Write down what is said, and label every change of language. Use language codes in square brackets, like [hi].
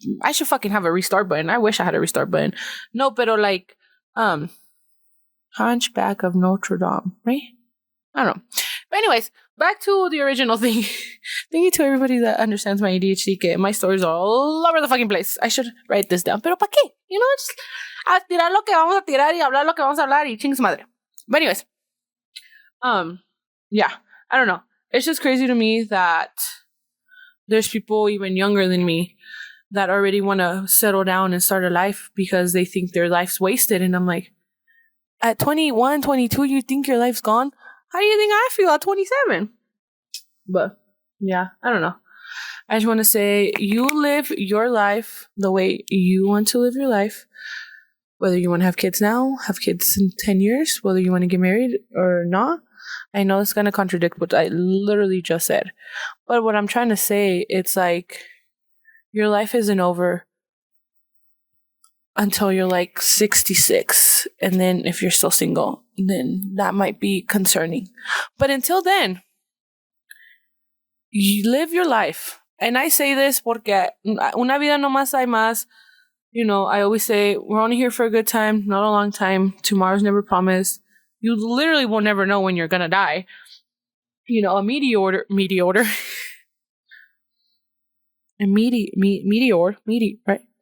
[en] I should fucking have a restart button. I wish I had a restart button. [es] No, pero [en] like, Hunchback of Notre Dame, right? I don't know. But anyways, back to the original thing. Thank you to everybody that understands my ADHD, [es] que [en] my stories are all over the fucking place. I should write this down. [es] Pero ¿pa' qué? [en] Just a [es] tirar lo que vamos a tirar y hablar lo que vamos a hablar y ching su madre. [en] But anyways, yeah, I don't know. It's just crazy to me that there's people even younger than me that already want to settle down and start a life because they think their life's wasted. And I'm like, at 21, 22, you think your life's gone? How do you think I feel at 27? But yeah, I don't know. I just want to say, you live your life the way you want to live your life. Whether you want to have kids now, have kids in 10 years, whether you want to get married or not. I know it's going to contradict what I literally just said. But what I'm trying to say, it's like, your life isn't over until you're like 66. And then if you're still single, then that might be concerning. But until then, you live your life. And I say this [es] porque una vida no más hay más. [en] I always say, we're only here for a good time, not a long time. Tomorrow's never promised. You literally will never know when you're gonna die. A meteor, right?